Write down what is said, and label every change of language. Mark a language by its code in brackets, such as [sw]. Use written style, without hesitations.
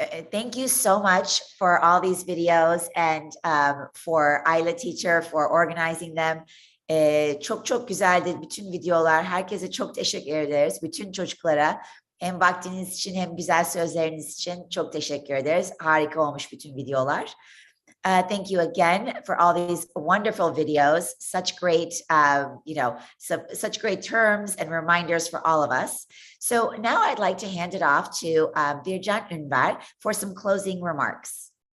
[en] Thank you so much for all these videos and for Ayla Teacher for organizing them. [tr] Çok güzeldi bütün videolar. Herkese çok teşekkür ederiz. Bütün çocuklara hem vaktiniz için hem güzel sözleriniz için çok teşekkür ederiz. Harika olmuş bütün videolar. [en] Thank you again for all these wonderful videos, such great, such great terms and reminders for all of us. So now I'd like to hand it off to Bircan Ünver for some closing remarks.